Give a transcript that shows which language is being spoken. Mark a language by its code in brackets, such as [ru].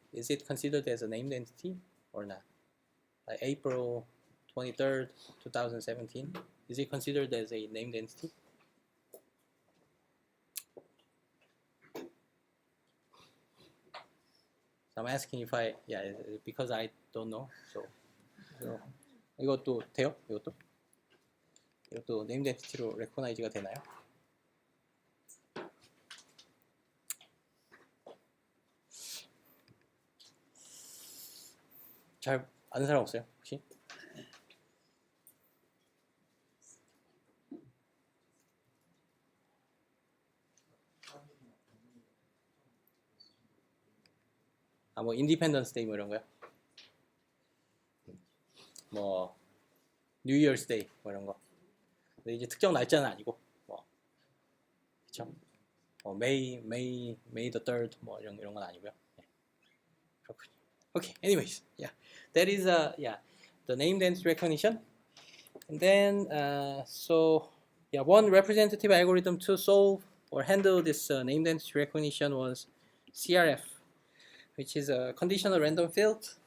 [en] Is it considered as a named entity or not? Like April 23rd, 2017. Is it considered as a named entity? So I'm asking if because I don't know. [ko] So 이것도 돼요? 이것도 named entity로 recognize가 되나요? 잘 아는 사람 없어요? 혹시? 뭐 인디펜던스 데이 뭐 이런 거요? 뭐 뉴 이어스 데이 뭐 이런 거. 근데 이제 특정 날짜는 아니고 그쵸? 메이 the 3rd 뭐 이런 건 아니고요. [en] Okay, anyways, yeah, that is the name density recognition. And then so yeah, one representative algorithm to solve or handle this name density recognition was CRF, which is a conditional random field.